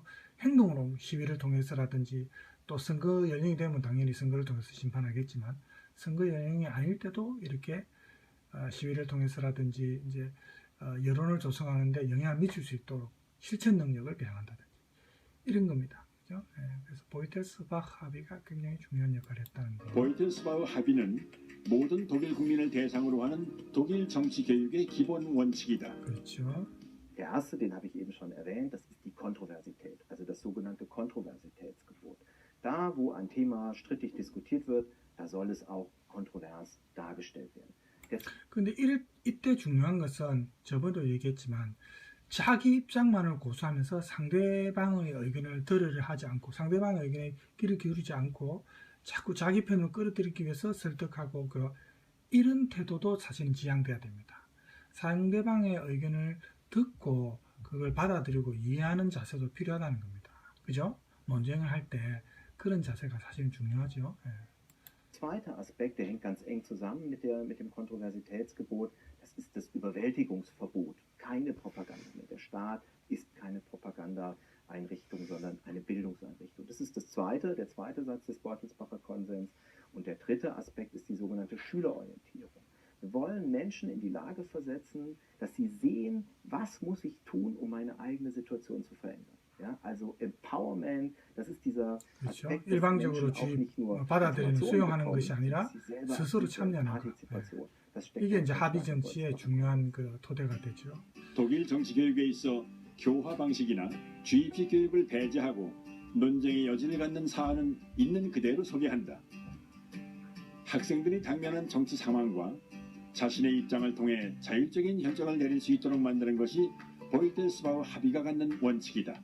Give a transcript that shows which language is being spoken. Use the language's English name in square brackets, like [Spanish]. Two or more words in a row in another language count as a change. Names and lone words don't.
[Korean] 행동으로 시위를 통해서라든지 또 선거 연령이 되면 당연히 선거를 통해서 심판하겠지만 선거 연령이 아닐 때도 이렇게 시위를 통해서라든지 이제 여론을 조성하는데 영향을 미칠 수 있도록 실천 능력을 배양한다든지 이런 겁니다. 그죠? 그래서 보이텔스바흐 합의가 굉장히 중요한 역할을 했다는 거예요. 보이텔스바흐 합의는 모든 독일 국민을 대상으로 하는 독일 정치 교육의 기본 원칙이다. 그렇죠. [German] Der erste, den habe ich eben schon erwähnt, das ist die Kontroversität, also das sogenannte Kontroversitätsgebot. Da, wo ein Thema strittig diskutiert wird, da soll es auch kontrovers dargestellt werden. [Korean] 근데 이때 중요한 것은 저번에도 얘기했지만 자기 입장만을 고수하면서 상대방의 의견을 들으려 하지 않고 상대방의 의견에 귀를 기울이지 않고 자꾸 자기 편을 끌어들이기 위해서 설득하고 이런 태도도 사실은 지양돼야 됩니다. 상대방의 의견을 듣고 그걸 받아들이고 이해하는 자세도 필요하다는 겁니다. 그죠? 논쟁을 할 때 그런 자세가 사실은 중요하죠. [German] Zweiter Aspekt, der hängt ganz eng zusammen mit dem Kontroversitätsgebot, das ist das Überwältigungsverbot. Keine Propaganda mehr. Der Staat ist keine Propaganda-Einrichtung, sondern eine Bildungseinrichtung. Das ist das zweite, der zweite Satz des Beutelsbacher Konsens. Und der dritte Aspekt ist die sogenannte Schülerorientierung. Wir wollen Menschen in die Lage versetzen, dass sie sehen, was muss ich tun, um meine eigene Situation zu verändern. Ja, also Empowerment, das ist dieser Aspekt, dass [Korean] 일방적으로 [German] Menschen auch nicht nur [Korean] 받아들이는 수용하는 [German] bekommen, [Korean] 것이 아니라 [German] dass sie selber [Korean] 스스로 [German] aktiv [Korean] 참여하는 [German] werden, [Korean] 것. [German] Partizipation. Das steckt [Korean] 이게 [German] auch [Korean] 이제 [German] ganz [Korean] 합의 [German] stark im [Korean] 정치의 [German] Beutelsbacher [Korean] 중요한 그 토대가 되죠. 독일 정치 교육에 있어 교화 방식이나 주입식 교육을 배제하고 논쟁의 여지를 갖는 사안은 있는 그대로 소개한다. 학생들이 당면한 정치 상황과 자신의 입장을 통해 자율적인 결정을 내릴 수 있도록 만드는 것이 보이텔스바우 합의가 갖는 원칙이다.